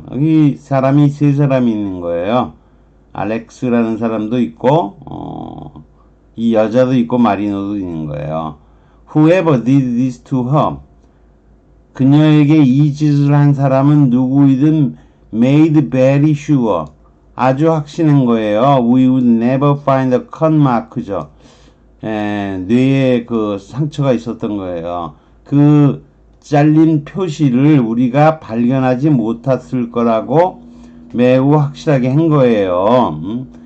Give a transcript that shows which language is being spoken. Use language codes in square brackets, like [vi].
[ko] 여기 사람이 세 사람이 있는 거예요. 알렉스라는 사람도 있고, 이 여자도 있고, 마리노도 있는 거예요. [en] Whoever did this to her. [ko] 그녀에게 이 짓을 한 사람은 누구이든 [en] made very sure. [ko] 아주 확신한 거예요. [en] We would never find a cut mark죠. [ko] 뇌에 그 상처가 있었던 거예요. 그 잘린 표시를 우리가 발견하지 못했을 거라고 매우 확실하게 한 거예요.